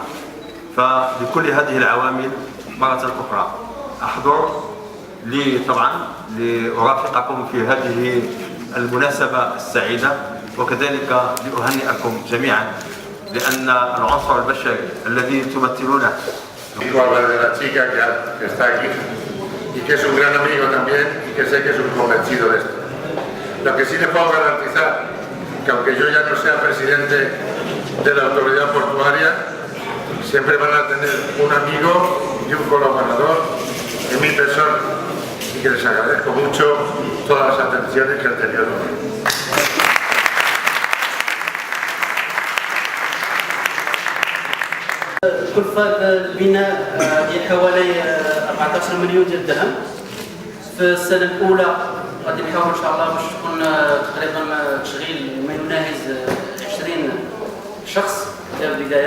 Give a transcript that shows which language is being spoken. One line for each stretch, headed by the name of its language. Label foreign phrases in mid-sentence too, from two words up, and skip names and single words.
Arabic: فلكل هذه العوامل مرة أخرى أحضر طبعا لأرافقكم في هذه المناسبة السعيدة، وكذلك لأهنئكم جميعا لأن العنصر البشري الذي تمثلونه
Spanish: de la chica que está aquí y que es un gran amigo también y que sé que es un convencido de esto. Lo que sí le puedo garantizar, que aunque yo ya no sea presidente de la autoridad portuaria, siempre van a tener un amigo y un colaborador en mi persona, y que les agradezco mucho todas las atenciones que han tenido conmigo.
Arabic: كلفة البناء ديال حوالي 14 مليون ديال الدرهم. في السنة الأولى غادي نحاول إن شاء الله باش تكون تقريبا تشغيل ما يناهز 20 شخص في البداية.